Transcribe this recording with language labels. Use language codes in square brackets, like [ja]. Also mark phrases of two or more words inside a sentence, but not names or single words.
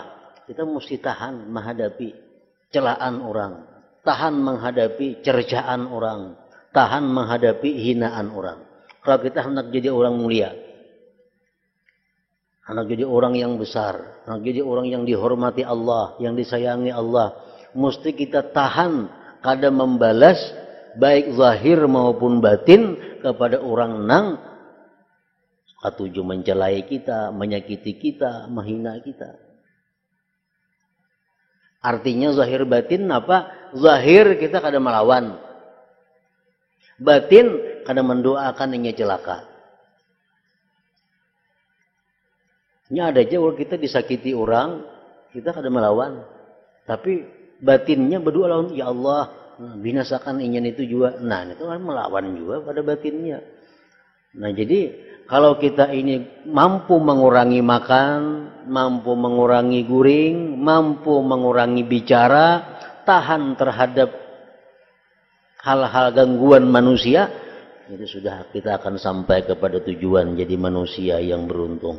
[id] Kita mesti tahan menghadapi celaan orang, tahan menghadapi cercaan orang, tahan menghadapi hinaan orang. Kalau kita hendak jadi orang mulia, hendak jadi orang yang besar, hendak jadi orang yang dihormati Allah, yang disayangi Allah, mesti kita tahan kada membalas baik zahir maupun batin kepada orang nang katuju mencelai kita, menyakiti kita, menghina kita. Artinya zahir batin apa? Zahir kita kada melawan, batin kada mendoakan ingin celaka. Ini ada aja kalau kita disakiti orang, kita kada melawan, tapi batinnya berdoa lawan, ya Allah binasakan ingin itu juga. Nah itu kan melawan juga pada batinnya. Nah jadi kalau kita ini mampu mengurangi makan, mampu mengurangi guring, mampu mengurangi bicara, tahan terhadap hal-hal gangguan manusia, itu sudah kita akan sampai kepada tujuan jadi manusia yang beruntung.